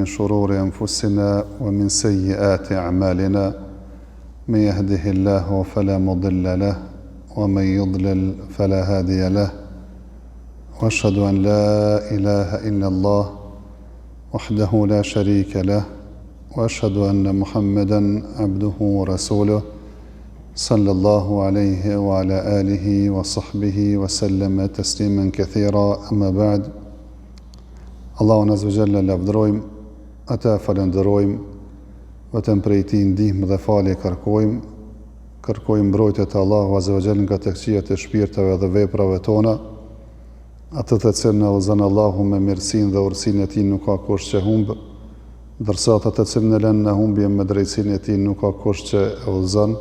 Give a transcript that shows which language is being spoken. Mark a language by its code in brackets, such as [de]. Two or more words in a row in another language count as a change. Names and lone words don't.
[ar] شرور أنفسنا ومن سيئات أعمالنا من يهده الله فلا مضل له ومن يضلل فلا هادي له وأشهد أن لا إله إلا الله وحده لا شريك له وأشهد أن محمدًا عبده ورسوله صلى الله عليه وعلى آله وصحبه وسلم تسليما كثيرا أما بعد. [sq] Allahun [ar] عز وجل [sq] lavdërojmë, ata falenderojmë, vetëm prej tij ndihmë dhe falje kërkojmë mbrojtje të Allahu [ar] عز وجل [sq] nga tekëqijat e shpirtave dhe veprave tona, atë të cilën e udhëzon Allahu me mirësinë dhe urtësinë e tij nuk ka kush që humbë, ndërsa ata të cilën e lënë në humbje me drejtsinë e tij nuk ka kush që e udhëzon.